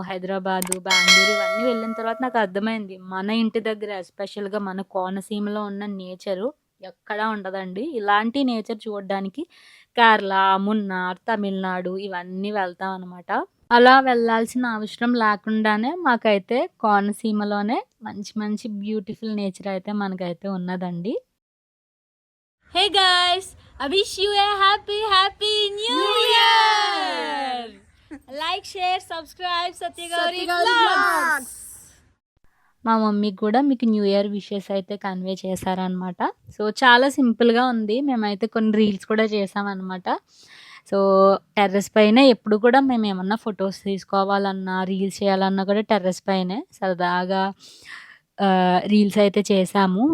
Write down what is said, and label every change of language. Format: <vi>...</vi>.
<te>హైదరాబాదు, బెంగుళూరు ఇవన్నీ వెళ్ళిన తర్వాత నాకు అర్థమైంది. మన ఇంటి దగ్గర ఎస్పెషల్‌గా మన కోనసీమలో ఉన్న నేచరు ఎక్కడా ఉండదండి. ఇలాంటి నేచర్ చూడడానికి కేరళ, మున్నార్, తమిళనాడు ఇవన్నీ వెళ్తామనమాట. అలా వెళ్ళాల్సిన అవసరం లేకుండానే మాకైతే కోనసీమలోనే మంచి మంచి బ్యూటిఫుల్ నేచర్ అయితే మనకైతే ఉన్నదండి.</te> <en>Hey guys, I wish you a happy new year. Like, share, subscribe Satya Gauri Vlogs.</en> <te>మా మమ్మీ కూడా మీకు న్యూ ఇయర్ విషెస్ అయితే కన్వే చేశారనమాట. సో, చాలా సింపుల్‌గా ఉంది. మేమైతే కొన్ని రీల్స్ కూడా చేశామనమాట. సో, టెర్రస్ పైనే ఎప్పుడు కూడా మేమేమన్నా ఫోటోస్ తీసుకోవాలన్నా, రీల్స్ చేయాలన్నా కూడా టెర్రస్ పైనే సరదాగా రీల్స్ అయితే చేశాము.</te>